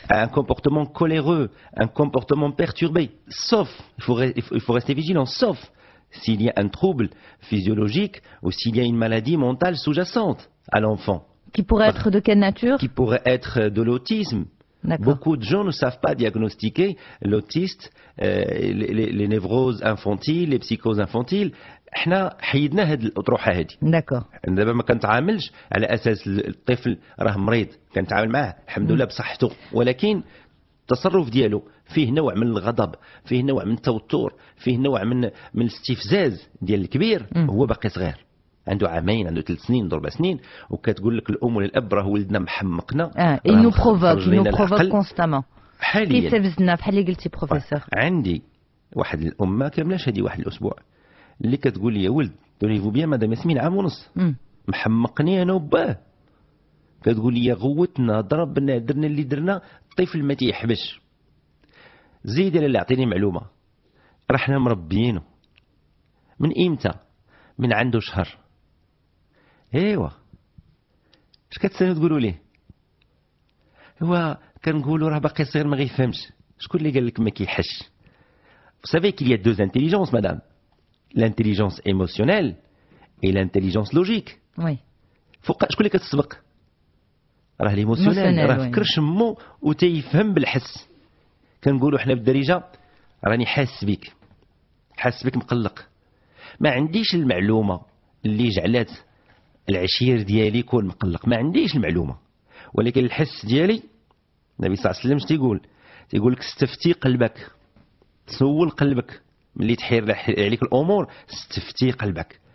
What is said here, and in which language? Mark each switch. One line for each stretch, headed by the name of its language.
French: un comportement coléreux, un comportement perturbé, sauf, il faut rester vigilant, sauf s'il y a un trouble physiologique ou s'il y a une maladie mentale sous-jacente à l'enfant. Qui pourrait être de quelle nature? Qui pourrait être de l'autisme. Beaucoup de gens ne savent pas diagnostiquer l'autiste, les névroses infantiles, les psychoses infantiles.
Arabic: احنا حيدنا هذه الاطروحه هذه. داكور. دابا ما كنتعاملش على اساس الطفل راه مريض، كنتعامل معاه الحمد لله بصحته، ولكن التصرف ديالو فيه نوع من الغضب، فيه نوع من التوتر، فيه نوع من الاستفزاز ديال الكبير، هو باقي صغير عنده عامين، عنده 3 سنين، عنده 4 سنين، وكتقول لك الام ولا الاب راه ولدنا محمقنا.
French: il nous provoque constamment.
Arabic: حاليا كيتسبز لنا بحال اللي قلتي بروفيسور. عندي واحد الامه كاملاش هذه واحد الاسبوع اللي كتقول لي يا ولد دونيفو بيان مادام ياسمين عام ونص محمقني انا وباه، كتقول لي غوتنا ضربنا درنا اللي درنا، الطفل ما تيحبش. زيد اللي عطيني معلومه، راه حنا مربيينه من امتى؟ من عنده شهر. ايوا اش كتسالوا تقولوا ليه؟ هو كنقولوا راه باقي صغير ما غيفهمش. شكون اللي قال لك ما كيحش؟
French: Vous savez qu'il y a 2 intelligences, madame. L'intelligence émotionnelle et l'intelligence logique. Oui.
Arabic: شكون اللي كتسبق؟ راه الايموسيونيل، راه فكر شمو وتيفهم بالحس. كنقولوا حنا بالدارجه راني حاس بك مقلق. ما عنديش المعلومه اللي جعلات العشير ديالي يكون مقلق، ما عنديش المعلومه، ولكن الحس ديالي النبي صلى الله عليه وسلم تيقول لك استفتي قلبك، تسول قلبك ملي تحير عليك الامور، استفتي قلبك.